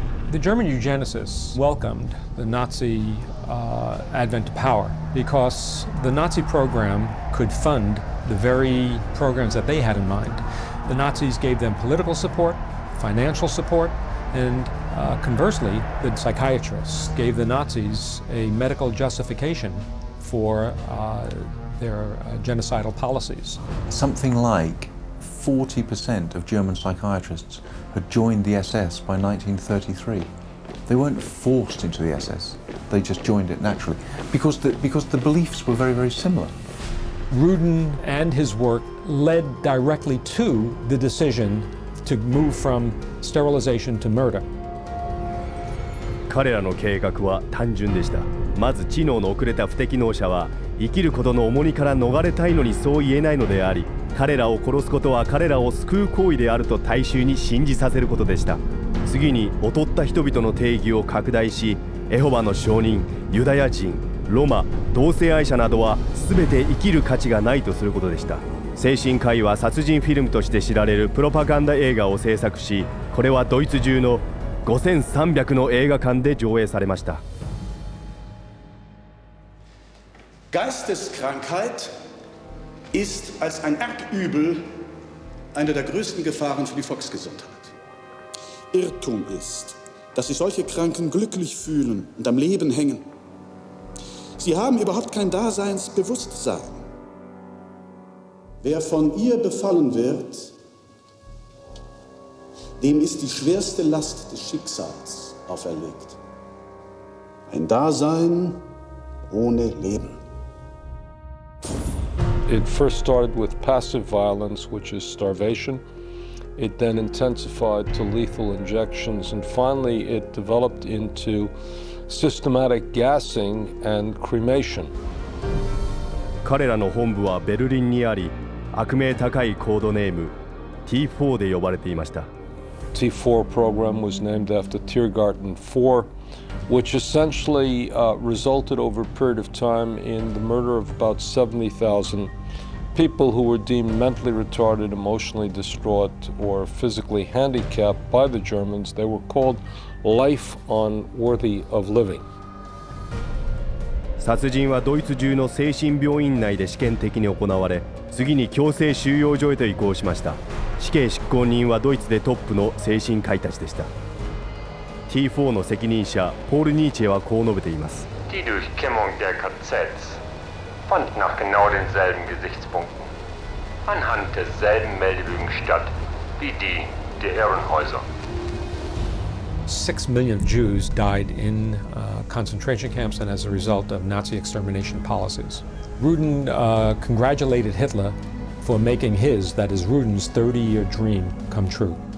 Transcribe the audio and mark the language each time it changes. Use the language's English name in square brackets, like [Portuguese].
[English] The German eugenicists welcomed the Nazi advent to power because the Nazi program could fund the very programs that they had in mind. The Nazis gave them political support, financial support, and conversely, the psychiatrists gave the Nazis a medical justification for their genocidal policies. Something like 40% of German psychiatrists had joined the SS by 1933. They weren't forced into the SS, they just joined it naturally because the beliefs were very, very similar. Ruden and his work led directly to the decision to move from sterilization to murder. [Japanese] 彼らの計画は単純でした。まず知能の遅れた不適能者は生きることの重荷から逃れたいのにそう言えないのであり、彼らを殺すことは彼らを救う行為であると大衆に信じさせることでした。次に劣った人々の定義を拡大し、エホバの証人、ユダヤ人、ロマ、同性愛者などは全て生きる価値がないとすることでした。精神科医は殺人フィルムとして知られるプロパガンダ映画を制作し、これはドイツ中の5300の映画館で上映されました。 [German] Geisteskrankheit ist als ein Erbübel eine der größten Gefahren für die Volksgesundheit. Irrtum ist, dass sich solche Kranken glücklich fühlen und am Leben hängen. Sie haben überhaupt kein Daseinsbewusstsein. Wer von ihr befallen wird, dem ist die schwerste Last des Schicksals auferlegt. Ein Dasein ohne Leben. [English] It first started with passive violence, which is starvation, It then intensified to lethal injections, and finally it developed into systematic gassing and cremation. [Japanese] 彼らの本部はベルリンにあり、悪名高いコードネーム T4 で呼ばれていました。 [English] T4 program was named after Tiergarten 4, which essentially resulted over a period of time in the murder of about 70,000 people who were deemed mentally retarded, emotionally distraught, or physically handicapped by the Germans. They were called life unworthy of living. [Japanese] 殺人はドイツ中の精神病院内で試験的に行われ、次に強制収容所へと移行しました。死刑執行人はドイツでトップの精神科医たちでした。 T4 の責任者ポール・ニーチェはこう述べています。 [German] Die Durchkämmung der KZs fand nach genau denselben Gesichtspunkten anhand derselben Meldebögen statt wie die der Irrenhäuser. [English] 6 million Jews died in concentration camps and as a result of Nazi extermination policies. Rudin congratulated Hitler for making his, that is Rudin's 30-year dream come true.